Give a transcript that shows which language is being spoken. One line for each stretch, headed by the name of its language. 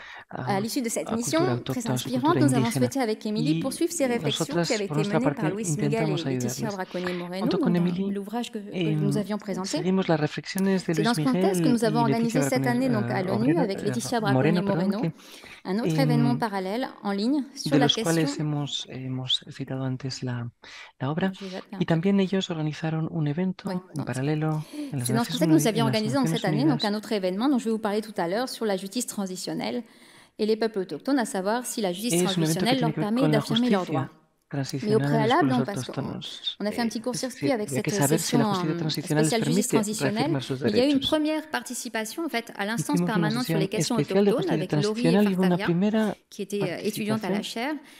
French: À l'issue de cette mission très inspirante, nous avons souhaité avec Émilie poursuivre ces réflexions qui avaient été menées par Luis Miguel et Laetitia Braconnier Moreno dans l'ouvrage que nous avions présenté. C'est dans ce contexte que nous avons organisé cette année donc, à l'ONU avec Laetitia Braconnier Moreno, un autre événement parallèle en ligne sur la question.
Spanish: Hemos citado antes la obra y también ellos organizaron un evento en paralelo.
French: C'est dans ce contexte que nous avions organisé donc, cette année donc, un autre événement dont je vais vous parler tout à l'heure sur la justice transitionnelle et les peuples autochtones, à savoir si la justice transitionnelle leur permet d'affirmer leurs droits. Mais au préalable, parce qu'on a fait un petit court-circuit avec cette session spéciale justice transitionnelle, il y a eu une première participation en fait, à l'instance permanente sur les questions autochtones avec Laurie Fartaria, qui était étudiante à la chaire.